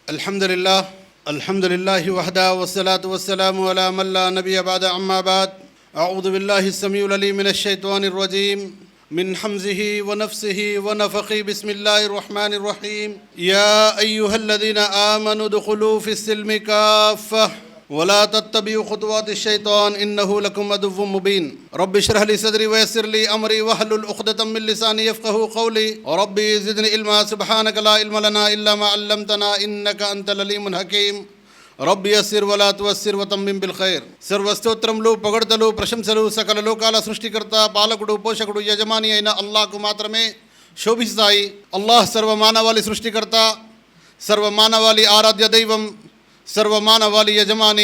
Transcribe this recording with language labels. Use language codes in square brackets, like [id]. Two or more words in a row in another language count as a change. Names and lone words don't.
[ar] الحمد لله وحده والصلاة والسلام على من لا نبي بعده أما بعد أعوذ بالله السميع العليم من الشيطان الرجيم من همزه ونفسه ونفخه بسم الله الرحمن الرحيم يا أيها الذين آمنوا ادخلوا في السلم كافة ولا تتبعوا خطوات الشيطان إنه لكم عدو مبين رب اشرح لي صدري ويسر لي أمري واحلل عقدة من لساني يفقهوا قولي ربي زدني علما سبحانك لا علم لنا إلا ما علمتنا إنك أنت العليم الحكيم رب يسر ولا تعسر وتمم بالخير. [te] సర్వస్తోత్రములు, పొగడ్తలు, ప్రశంసలు సకల లోకాల సృష్టికర్త, పాలకుడు, పోషకుడు, యజమాని అయిన అల్లాహ్కు మాత్రమే శోభిస్తాయి. అల్లాహ్ సర్వమానవాళి సృష్టికర్త, సర్వమానవాళి ఆరాధ్య దైవం, సర్వమానవాళి యజమాని.